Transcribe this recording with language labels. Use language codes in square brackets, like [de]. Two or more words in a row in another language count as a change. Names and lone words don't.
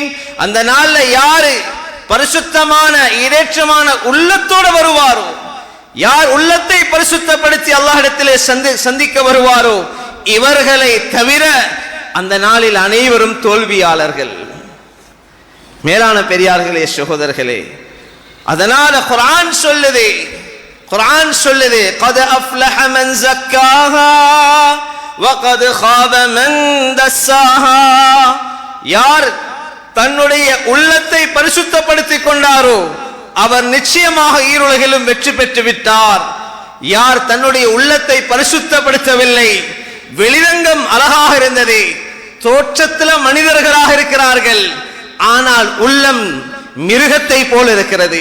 [ta] அந்த நாள்ல யாரு பரிசுத்தமான, இறைச்சமான உள்ளத்தோடு வருவாரோ, யார் உள்ளத்தை பரிசுத்தப்படுத்தி அல்லாஹ்விடத்திலே சந்திக்க வருவாரோ, இவர்களை தவிர அந்த நாளில் அனைவரும் தோல்வியாளர்கள். மேலான பெரியார்களே, சகோதரர்களே, அதனால குர்ஆன் சொல்லுது, [ar] قد أفلح من زكاها وقد خاب من دساها. [ta] யார் தன்னுடைய உள்ளத்தை பரிசுத்தப்படுத்திக் கொண்டாரோ அவர் நிச்சயமாக ஈருலகிலும் வெற்றி பெற்று விட்டார். யார் தன்னுடைய உள்ளத்தை பரிசுத்தப்படுத்தவில்லை, வெளிரங்கம் அழகாக இருந்தது, தோற்றத்தில் மனிதர்களாக இருக்கிறார்கள், ஆனால் உள்ளம் மிருகத்தை போல இருக்கிறது.